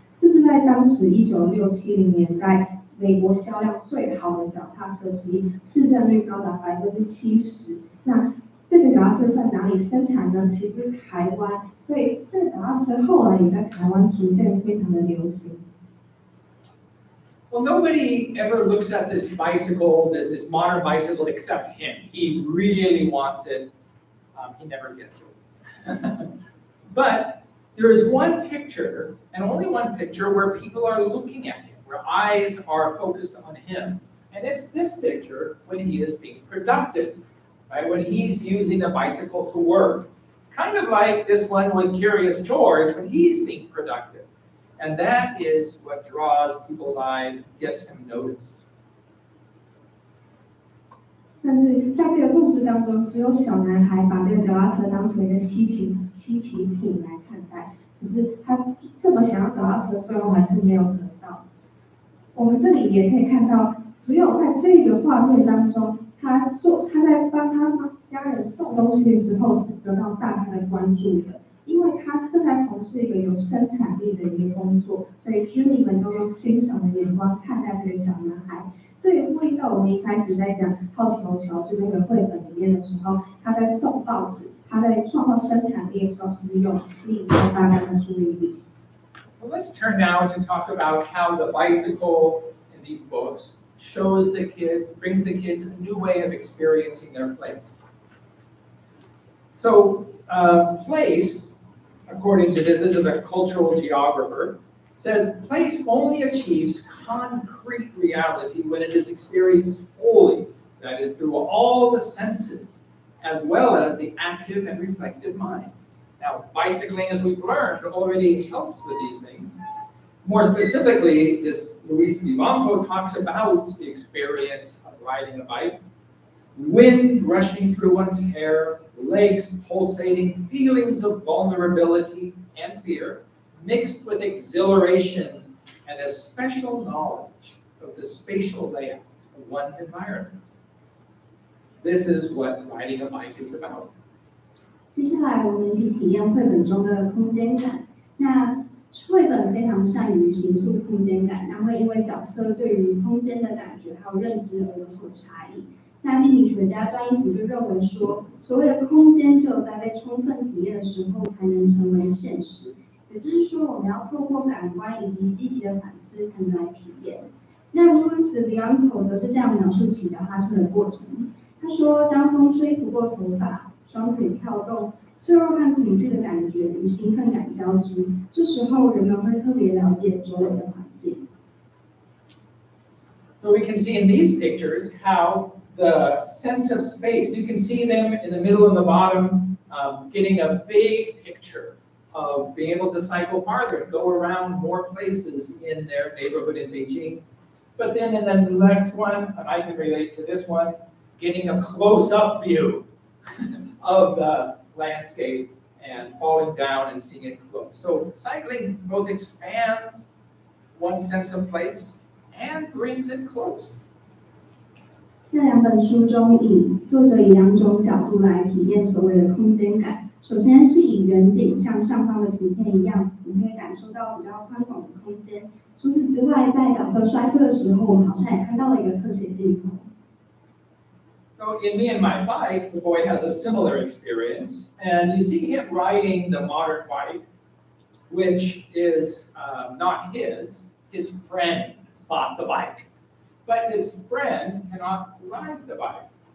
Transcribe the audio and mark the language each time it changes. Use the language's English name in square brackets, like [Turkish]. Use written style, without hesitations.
[Chinese] 这是在当时1960、70年代美国销量最好的脚踏车之一，市占率高达70%。那这个脚踏车在哪里生产呢？其实是台湾，所以这个脚踏车后来也在台湾逐渐非常的流行。 [English] Well, nobody ever looks at this bicycle, this modern bicycle, except him. He really wants it. He never gets it. But there is one picture, and only one picture, where people are looking at him, where eyes are focused on him. And it's this picture when he is being productive, right? When he's using a bicycle to work. Kind of like this one with Curious George when he's being productive. And that is what draws people's eyes and gets him noticed. [Chinese] 但是在这个故事当中，只有小男孩把这个脚踏车当成一个稀奇品来看待，可是他这么想要脚踏车，最后还是没有得到。我们这里也可以看到，只有在这个画面当中，他在帮他家人送东西的时候是得到大家的关注的，因为他正在从事一个有生产力的一个工作，所以居民们都用欣赏的眼光看待这个小男孩。这也呼应到我们一开始在讲好奇猴乔治那个绘本里面的时候，他在送报纸，他在创造生产力的时候，其实有吸引到大家的注意力。 [English] Well, let's turn now to talk about how the bicycle in these books brings the kids a new way of experiencing their place. So, place, according to this is a cultural geographer, says place only achieves concrete reality when it is experienced fully, that is, through all the senses, as well as the active and reflective mind. Now, bicycling, as we've learned, already helps with these things. More specifically, this Luis Vivanco talks about the experience of riding a bike. Wind rushing through one's hair, legs pulsating, feelings of vulnerability and fear, mixed with exhilaration and a special knowledge of the spatial layout of one's environment. This is what riding a bike is about. [Chinese] 接下来我们一起体验绘本中的空间感。那绘本非常善于形塑空间感，那会因为角色对于空间的感觉还有认知而有所差异。那地理学家段义福就认为说，所谓的空间只有在被充分体验的时候才能成为现实。也就是说，我们要透过感官以及积极的反思才能来体验。那 Luis Vivanco 则是这样描述骑脚踏车的过程。他说，当风吹拂过头发，双腿跳动，脆弱和恐惧的感觉与兴奋感交织，这时候人们会特别了解周围的环境。 [English] So we can see in these pictures how the sense of space, you can see them in the middle and the bottom, getting a big picture of being able to cycle farther and go around more places in their neighborhood in Beijing. But then in the next one, and I can relate to this one, getting a close-up view of the landscape and falling down and seeing it close. So cycling both expands one's sense of place and brings it close. [Chinese] 在两本书中，作者以两种角度来体验所谓的空间感。首先是以远景，像上方的图片一样，我们可以感受到比较宽广的空间。除此之外，在角色摔车的时候，我们好像也看到了一个特写镜头。 [English] So in Me and My Bike, the boy has a similar experience, and you see him riding the modern bike, which is not his. His friend bought the bike, but his friend cannot ride the bike.